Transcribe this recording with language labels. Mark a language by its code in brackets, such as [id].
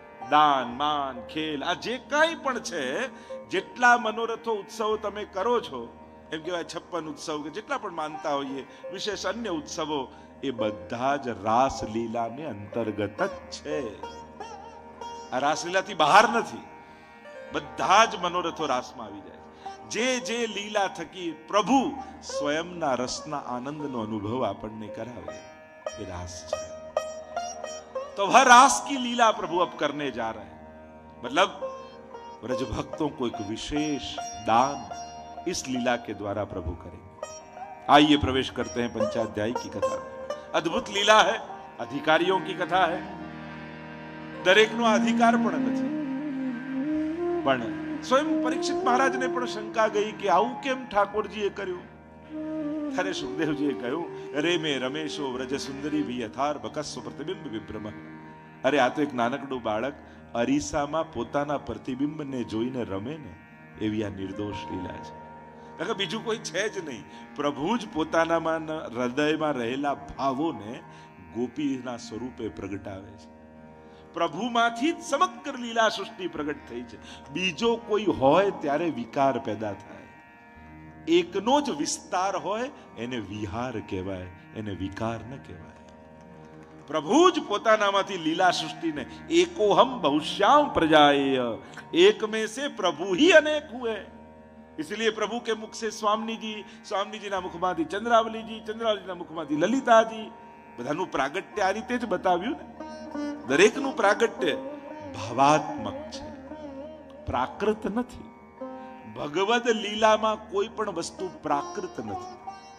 [gu] દાન, માન, ખેલ, આ જે કાંઈ પણ છે, જેટલા મનોરથો, ઉત્સવો તમે કરો છો, એમ કહેવાય 56 ઉત્સવ કે જેટલા પણ માનતા હોઈએ, વિશેષ અન્ય ઉત્સવો, એ બધા જ રાસલીલાને અંતર્ગત જ છે. આ રાસલીલાથી બહાર નથી. બધા જ મનોરથો રાસમાં આવી જાય. જે લીલા થકી પ્રભુ સ્વયંના રસના આનંદનો અનુભવ આપણને કરાવે, એ રાસ છે. [hi] तो वह रास की लीला प्रभु अब करने जा रहे हैं. मतलब ब्रज भक्तों को एक विशेष दान इस लीला के द्वारा प्रभु करेंगे. आइए प्रवेश करते हैं पंचाध्यायी की कथा. अद्भुत लीला है, अधिकारियों की कथा है. [gu] દરેકનો અધિકાર પણ નથી, પણ સ્વયં પરીક્ષિત મહારાજને પણ શંકા ગઈ કે આવું કેમ ઠાકોરજીએ કર્યું. ત્યારે સુખદેવજીએ કહ્યું, રે મે રમેશો વ્રજ સુંદરી ભી યથાર બકસ્વ પ્રતિબિંબ વિભ્રમ. અરે આ તો એક નાનકડું બાળક અરીસામાં પોતાના પ્રતિબિંબને જોઈને રમે ને, એવી આ નિર્દોષ લીલા છે. બીજું કોઈ છે જ નહીં. પ્રભુ જ પોતાનામાં હૃદયમાં રહેલા ભાવોને ગોપીના સ્વરૂપે પ્રગટાવે છે. પ્રભુમાંથી જ સમગ્ર લીલા સૃષ્ટિ પ્રગટ થઈ છે. બીજો કોઈ હોય ત્યારે વિકાર પેદા થાય. એકનો જ વિસ્તાર હોય એને વિહાર કહેવાય, એને વિકાર ન કહેવાય. પ્રભુ જ પોતાનામાંથી લીલા સૃષ્ટિને એકોહમ [hi] बहुश्याम प्रजाएय एक में से प्रभु ही अनेक हुए. इसलिए प्रभु के मुख से स्वामी जी [gu] ના મુખમાંથી ચંદ્રાવલીજી, ચંદ્રાવલીજીના મુખમાંથી લલિતાજી, બધાનું પ્રાગટ્ય આ રીતે જ બતાવ્યું ને. દરેકનું પ્રાગટ્ય ભાવાત્મક છે, પ્રાકૃત નથી. ભગવદ લીલામાં કોઈ પણ વસ્તુ પ્રાકૃત નથી.